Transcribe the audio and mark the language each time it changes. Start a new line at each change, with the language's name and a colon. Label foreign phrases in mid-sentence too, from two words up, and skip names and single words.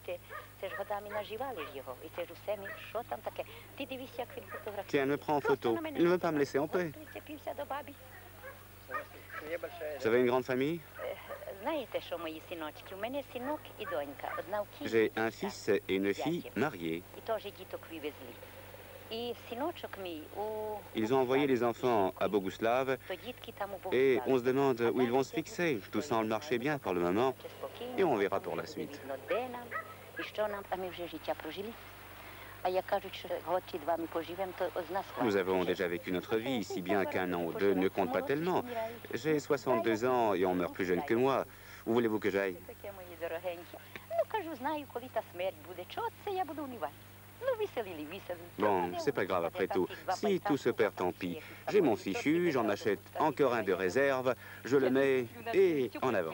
Ukrainian: Це ж годами наживали ж його, і це ж усе, що там таке. Ти дивись, як він фотографує.
French: Tiens, elle me prend en photo. Il ne veut pas me laisser en paix.
Ukrainian: Цепився до бабі.
French: Vous avez une grande famille?
Ukrainian: Знаєте, що мої синочки? У мене синок і донька. Одна в Києві.
French: J'ai un fils et une fille mariés.
Ukrainian: І теж діток вивезли. І синочок мій у...
French: Ils ont envoyé les enfants à Boguslav
Ukrainian: То дітки там у
French: et
Ukrainian: Богославі.
French: on se demande où ils vont se fixer. Tout semble marcher bien pour le moment. Et on verra pour la suite.
Ukrainian: Де нам, і що нам, а ми вже життя прожили. А як кажуть, що год чи два ми поживемо, то з нас
French: Nous avons déjà vécu notre vie, si bien qu'un an ou deux ne compte pas tellement. J'ai 62 ans et on meurt plus jeune que moi. Où voulez-vous que j'aille?
Ukrainian: Таке, мої дорогенькі. Ну, кажу, знаю, коли та смерть буде. Чого це я буду унивати? Ну, виселили, виселили.
French: Bon, c'est pas grave après tout. Si tout se perd, tant pis. J'ai mon fichu, j'en achète encore un de réserve, je le mets et en avant.